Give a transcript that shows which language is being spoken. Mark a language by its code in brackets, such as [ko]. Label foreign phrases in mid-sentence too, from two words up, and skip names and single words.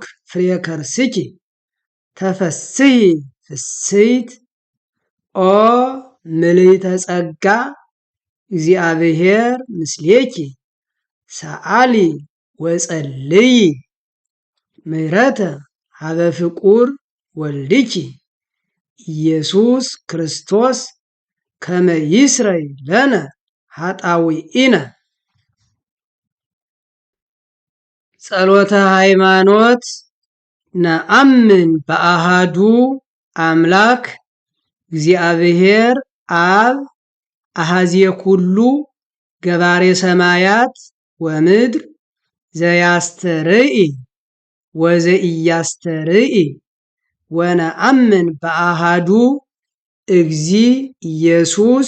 [gez] ፍሬ ከርስኪ ተፈስሒ ፍስሕት ኦ ምልዕተ ጸጋ እግዚአብሔር ምስሌኪ ሰአሊ ወጸልዪ ምሕረተ ሀበ ፍቁር ወልድኪ ኢየሱስ ክርስቶስ ከመ ይስረይ ለነ ኃጣውኢነ። ጸሎተ ሃይማኖት ነአምን በአሃዱ አምላክ እግዚአብሔር አብ አሐዜ ኩሉ ገባሬ ሰማያት ወምድር ዘያስተርኢ ወዘኢያስተርኢ ወነአምን በአሃዱ እግዚ ኢየሱስ